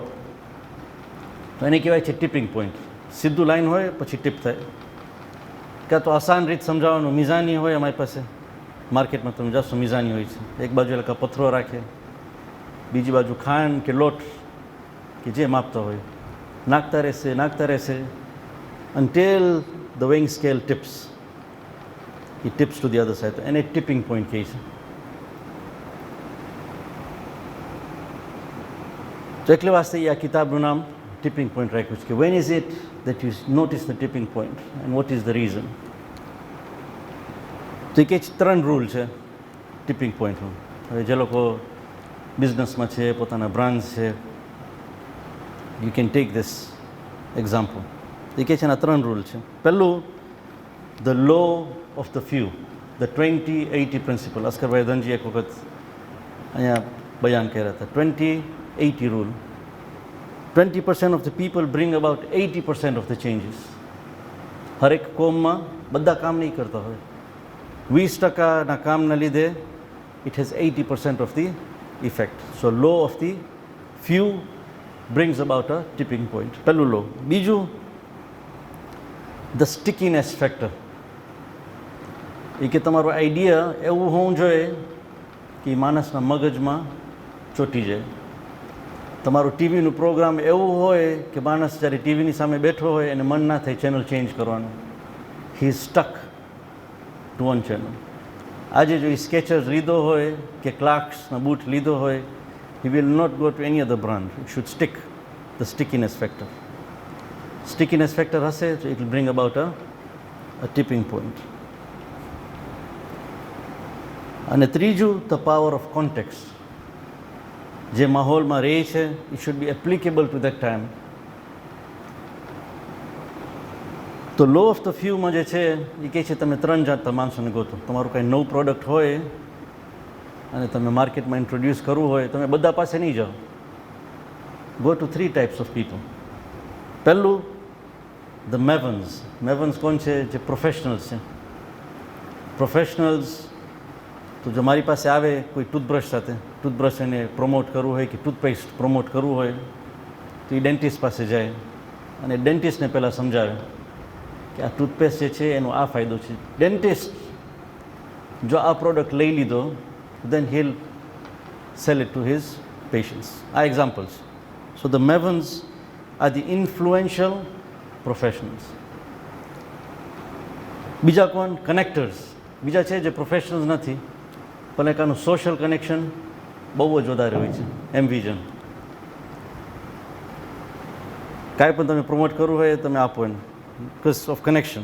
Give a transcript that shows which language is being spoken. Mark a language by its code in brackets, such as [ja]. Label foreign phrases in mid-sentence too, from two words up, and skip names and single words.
[gu] તો એને કહેવાય છે [en] tipping point. [gu] સીધું લાઈન હોય પછી ટીપ થાય. કાં તો આસાન રીત સમજાવવાનું, મિઝાની હોય અમારી પાસે, માર્કેટમાં તમે જશો મિઝાની હોય છે. એક બાજુ એટલે પથ્થરો રાખે, બીજી બાજુ ખાંડ કે લોટ કે જે માપતા હોય, નાખતા રહેશે [en] until the weighing scale tips. It tips to the other side. [gu] એને [en] tipping point [gu] કહે છે. તો એટલે વાસ્તે આ કિતાબનું નામ ટિપિંગ પોઈન્ટ રાખ્યું છે કે [en] when is it that you notice the tipping point and what is the reason. [gu] તો એ કે 3 રૂલ છે ટિપિંગ પોઈન્ટનું. હવે જે લોકો બિઝનેસમાં છે, પોતાના બ્રાન્ચ છે, [en] you can take this example. [gu] એ કે છે એના 3 રૂલ છે. પહેલું, [en] the law of the few, the 20-80 principle. [gu] અસ્કરભાઈ ધનજી એક વખત અહીંયા બયાન કર્યા હતા. 20-80 રૂલ. [en] 20% of the people bring about 80% of the changes. [gu] હરેક કોમમાં બધા કામ નહીં કરતા હોય. 20%ના કામના લીધે [en] it has 80% of the effect. So law of the few brings about a tipping point. [gu] પહેલું લો. બીજું, [en] the stickiness factor. [gu] એ કે તમારો આઈડિયા એવું હોવું જોઈએ કે માણસના મગજમાં ચોંટી જાય. તમારું ટીવીનું પ્રોગ્રામ એવું હોય કે માણસ જ્યારે ટીવીની સામે બેઠો હોય એને મન ના થાય [en] channel change [gu] કરવાનું. [en] he is stuck to one channel. [gu] આજે જો એ સ્કેચર્સ લીધો હોય કે ક્લાર્ક્સના બૂટ લીધો હોય, [en] he will not go to any other brand. It should stick. The stickiness factor. Stickiness factor [gu] હશે તો [en] it will bring about a tipping point. [gu] અને ત્રીજું, [en] the power of context. [gu] જે માહોલમાં રહે છે, [en] it should be applicable to that time. [gu] તો [en] law of the fewમાં [gu] જે છે એ કહે છે તમે 3 જાતના માણસોને ગોતો. તમારું કાંઈ નવું પ્રોડક્ટ હોય અને તમે માર્કેટમાં ઇન્ટ્રોડ્યુસ કરવું હોય, તમે બધા પાસે નહીં જાઓ. [en] go to 3 types of people. પહેલું, the mavens. [gu] મેવન્સ કોણ છે? જે પ્રોફેશનલ્સ છે. પ્રોફેશનલ્સ તો જો મારી પાસે આવે કોઈ ટૂથબ્રશ સાથે, ટૂથબ્રશ એને પ્રમોટ કરવું હોય કે ટૂથપેસ્ટ પ્રમોટ કરવું હોય, તો એ ડેન્ટિસ્ટ પાસે જાય અને ડેન્ટિસ્ટને પહેલાં સમજાવે કે આ ટૂથપેસ્ટ જે છે એનો આ ફાયદો છે. ડેન્ટિસ્ટ જો આ પ્રોડક્ટ લઈ લીધો, [en] then he'll sell it to his patients. [gu] આ એક્ઝામ્પલ્સ. [en] so the mavens are the influential professionals. [gu] બીજા કોણ? કનેક્ટર્સ. બીજા છે જે પ્રોફેશનલ્સ નથી પણ એક આનું [en] social connection [gu] બહુ જ વધારે હોય છે. એમ્બિજન કાંઈ પણ તમે પ્રમોટ કરવું હોય તમે આપો એને, [en] because of connection.